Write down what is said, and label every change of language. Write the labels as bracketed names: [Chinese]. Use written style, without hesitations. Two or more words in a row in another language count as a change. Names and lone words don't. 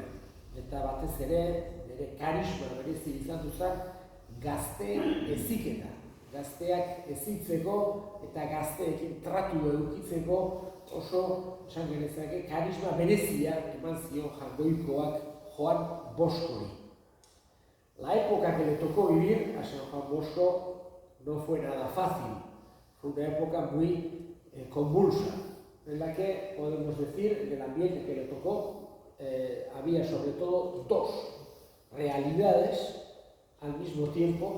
[Basque] Eta batez ere, bere karisma berezi izan duzan, gazteen heziketa. Gazteak hezitzeko eta gazteekin tratu edukitzeko oso, esan genezake, karisma berezia eman zion Jaungoikoak Juan Boscori. [Spanish] La época que le tocó vivir a San Juan Bosco no fue nada fácil. Fue una época muy convulsa, en la que podemos decir, en el ambiente que le tocó, había sobre todo dos realidades al mismo tiempo.